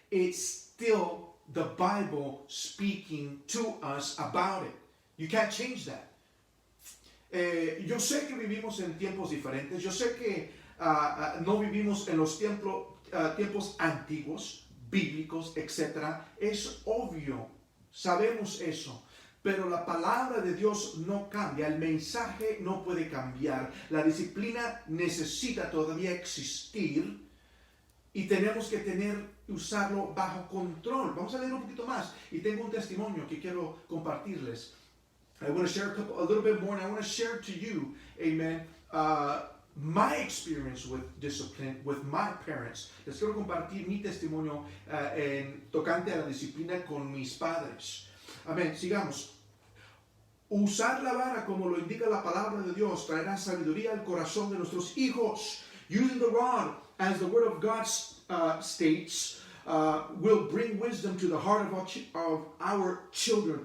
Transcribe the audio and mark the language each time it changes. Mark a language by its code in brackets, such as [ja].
[en] It's still the Bible speaking to us about it. You can't change that. [es] Yo sé que vivimos en tiempos diferentes. Yo sé que no vivimos en los tiempos antiguos, bíblicos, etc. Es obvio. Sabemos eso. Pero la palabra de Dios no cambia. El mensaje no puede cambiar. La disciplina necesita todavía existir. Y tenemos que usarlo bajo control. Vamos a leer un poquito más. Y tengo un testimonio que quiero compartirles. [en] I want to share a little bit more, and I want to share to you, amen, my experience with discipline, with my parents. [es] Les quiero compartir mi testimonio tocante a la disciplina con mis padres. Amén. Sigamos. Usar la vara, como lo indica la palabra de Dios, traerá sabiduría al corazón de nuestros hijos. [en] Using the rod, as the Word of God states, will bring wisdom to the heart of our children.